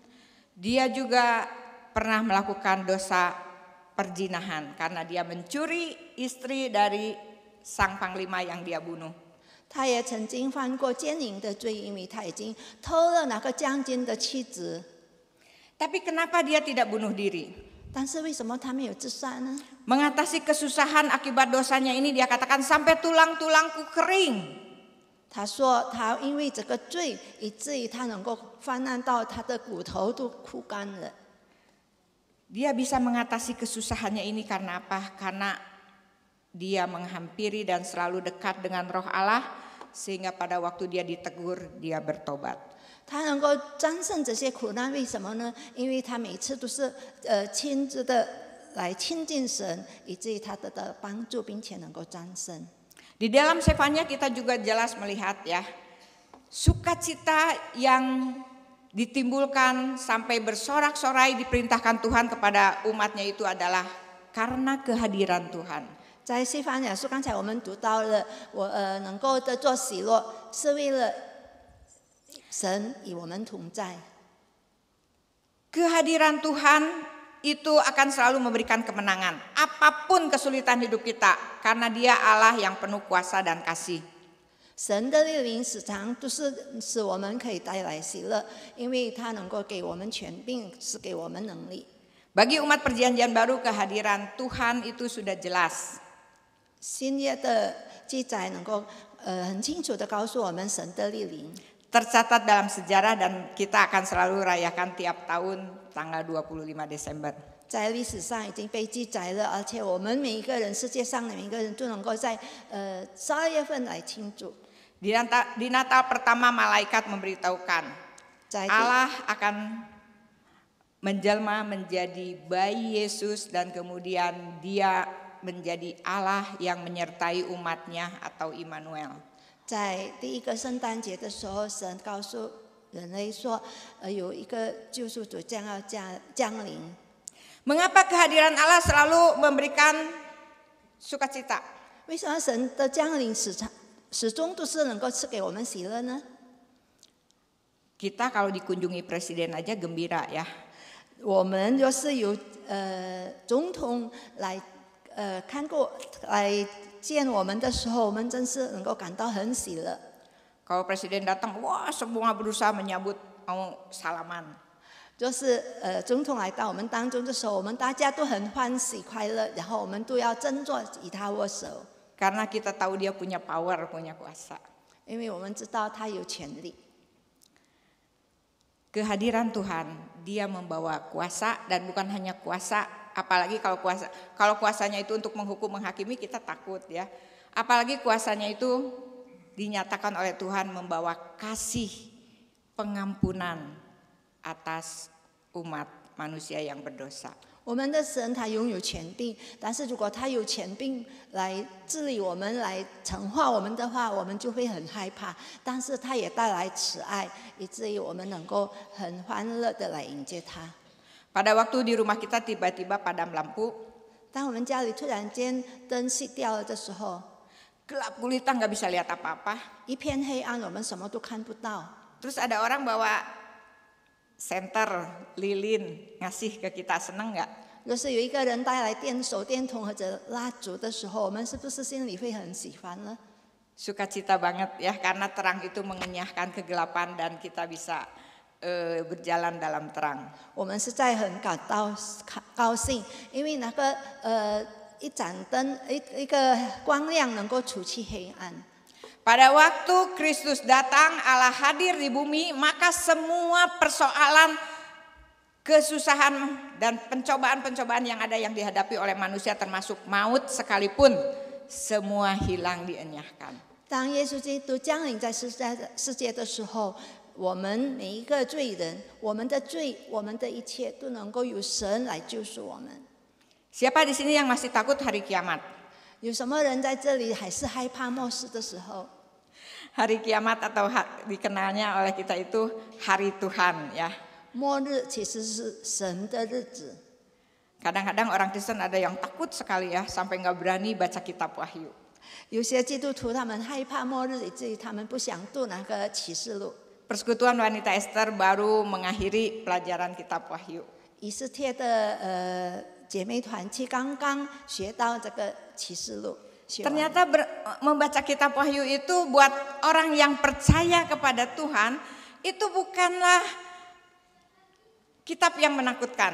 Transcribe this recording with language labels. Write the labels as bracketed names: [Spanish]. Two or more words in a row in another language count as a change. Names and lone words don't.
[Indonesian] Dia juga pernah melakukan dosa perzinahan karena dia mencuri istri dari sang panglima yang dia bunuh. [Chinese] 他也曾经犯过奸淫的罪，因为他已经偷了那个将军的妻子。 [Indonesian] Tapi kenapa dia tidak bunuh diri? [Chinese] 但是为什么他没有自杀呢？ [Indonesian] Mengatasi kesusahan akibat dosanya ini dia katakan sampai tulang-tulangku kering. [Chinese] 他说他因为这个罪，以至于他能够泛滥到他的骨头都枯干了。 [Indonesian] Dia bisa mengatasi kesusahannya ini karena apa? Karena dia menghampiri dan selalu dekat dengan Roh Allah, sehingga pada waktu dia ditegur, dia bertobat. [Chinese] 他能够战胜这些苦难，为什么呢？因为他每次都是亲自的来亲近神，以至于他得到帮助，并且能够战胜。 [Indonesian] Di dalam Sefanya kita juga jelas melihat ya, sukacita yang ditimbulkan sampai bersorak-sorai diperintahkan Tuhan kepada umatnya itu adalah karena kehadiran Tuhan. [Chinese] 在西番雅书，刚才我们读到了，能够得做喜乐，是为了神与我们同在。 [Indonesian] Kehadiran Tuhan itu akan selalu memberikan kemenangan apapun kesulitan hidup kita, karena Dia Allah yang penuh kuasa dan kasih. [Chinese] 神的莅临时常都是使我们可以带来喜乐，因为他能够给我们权柄，是给我们能力。 [Indonesian] Bagi umat perjanjian baru, kehadiran Tuhan itu sudah jelas. [Chinese] 新约的记载能够很清楚的告诉我们神的莅临。 [Indonesian] Tercatat dalam sejarah dan kita akan selalu rayakan tiap tahun tanggal 25 Desember. [Chinese] 在历史上已经被记载了，而且我们每一个人，世界上的每一个人都能够在12月份来庆祝。 [Indonesian] Di Natal pertama malaikat memberitahukan Allah akan menjelma menjadi bayi Yesus dan kemudian Dia menjadi Allah yang menyertai umatnya atau Immanuel. [Chinese] 在第一个圣诞节的时候，神告诉人类说，有一个救赎主将要降临。 [Indonesian] Mengapa kehadiran Allah selalu memberikan sukacita? [Chinese] 为什么神的降临始终都是能够赐给我们喜乐呢？ [Indonesian] Kita kalau dikunjungi presiden aja gembira ya. [Chinese] 我们若是有总统来看过来见我们的时候，我们真是能够感到很喜乐。 [Indonesian] Kalau presiden datang, wah semua berusaha menyambut, mau salaman. [Chinese] 就是总统来到我们当中的时候，我们大家都很欢喜快乐，然后我们都要争着与他握手， [Indonesian] Karena kita tahu dia punya power, punya kuasa. [Chinese] 因为我们知道他有权利。 [Indonesian] Kehadiran Tuhan, dia membawa kuasa dan bukan hanya kuasa, apalagi kalau kuasanya itu untuk menghukum, menghakimi kita takut ya. Apalagi kuasanya itu dinyatakan oleh Tuhan membawa kasih pengampunan atas umat manusia yang berdosa. [Chinese] 我们的神他拥有权柄，但是如果他有权柄来治理我们、来惩罚我们的话，我们就会很害怕。但是他也带来慈爱，以至于我们能够很欢乐的来迎接他。 [Indonesian] Pada waktu di rumah kita tiba-tiba padam lampu, [Chinese] 当我们家里突然间灯熄掉了的时候， [Indonesian] gelap gulita nggak bisa lihat apa-apa. [Chinese] 一片黑暗，我们什么都看不到。 [Indonesian] Terus ada orang bawa senter, lilin, ngasih ke kita, seneng nggak? [Chinese] 若是有一个人带来手电筒或者蜡烛的时候，我们是不是心里会很喜欢呢？ [Indonesian] Sukacita banget ya, karena terang itu mengenyahkan kegelapan dan kita bisa berjalan dalam terang. [Chinese] 我们实在很感到高兴，因为那个一盏灯一个光亮能够除去黑暗。 [Indonesian] Pada waktu Kristus datang, Allah hadir di bumi, maka semua persoalan, kesusahan dan pencobaan-pencobaan yang ada yang dihadapi oleh manusia termasuk maut sekalipun, semua hilang dienyahkan. [Chinese] 当耶稣基督降临在世界的时候，我们每一个罪人，我们的罪，我们的一切都能够由神来救赎我们。 [Indonesian] Siapa di sini yang masih takut hari kiamat? [Chinese] 有什么人在这里还是害怕末世的时候？ [Indonesian] Hari kiamat atau dikenalnya oleh kita itu hari Tuhan ya. [Chinese] 末日其实是神的日子。 [Indonesian] Kadang-kadang orang Kristen ada yang takut sekali ya, sampai nggak berani baca kitab Wahyu. [Chinese] 有些基督徒他们害怕末日，以至于他们不想读那个启示录。 [Indonesian] Persekutuan Wanita Ester baru mengakhiri pelajaran kitab Wahyu. [Chinese] 以斯帖的姐妹团契刚刚学到这个启示录。 [Indonesian] Ternyata membaca kitab Wahyu itu buat orang yang percaya kepada Tuhan itu bukanlah kitab yang menakutkan.